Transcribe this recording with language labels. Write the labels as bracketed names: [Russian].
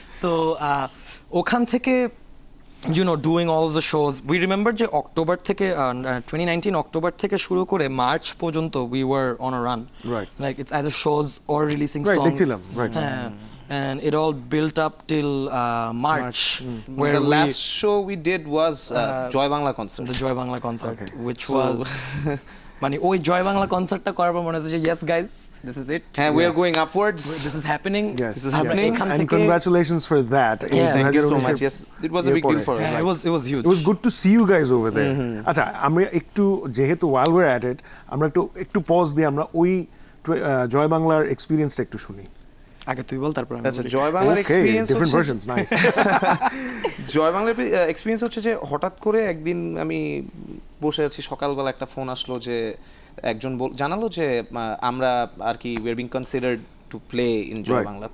[English] তো ওখান থেকে doing all the shows, we remember [Bangla] যে অক্টোবর থেকে 2019 অক্টোবর থেকে শুরু করে মার্চ পর্যন্ত [English] we were on a run, like it's either shows or releasing songs, and it all built up till March, where the last show we did was Joy Bangla concert, the Joy Bangla concert, which was [Bangla] মানে ওই জয় বাংলা কনসার্টটা করার পর মনে হচ্ছে যে [English] yes guys, this is it, we are going upwards, this is happening, and congratulations for that. Thank you so much. Yes, it was a big deal for us. It was huge. It was good to see you guys over there. [Bangla] আচ্ছা, আমরা একটু যেহেতু [English] while we're at it, [Bangla] আমরা একটু pause দিয়ে আমরা ওই জয় বাংলার এক্সপেরিয়েন্সটা একটু শুনি। আগে তুই বল, তারপর আচ্ছা, জয় বাংলার এক্সপেরিয়েন্স, [English] Different versions, nice. [Bangla] জয় বাংলার এক্সপেরিয়েন্স হচ্ছে যে হঠাৎ করে একদিন আমি বসে আছি, সকালবেলা একটা ফোন আসলো যে একজন জানালো যে আমরা আর কি [English] We are being considered to play in Joy Bangla.